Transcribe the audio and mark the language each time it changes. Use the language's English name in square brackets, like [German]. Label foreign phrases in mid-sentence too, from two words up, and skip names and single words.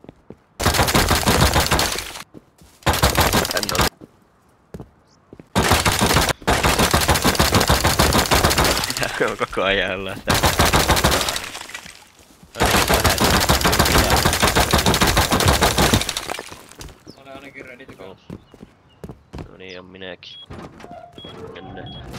[Finnish] En ole. On koko ajan ollaan sitä. Olen ainakin [English] ready to go. [Finnish] No niin on minäkin. Mennään.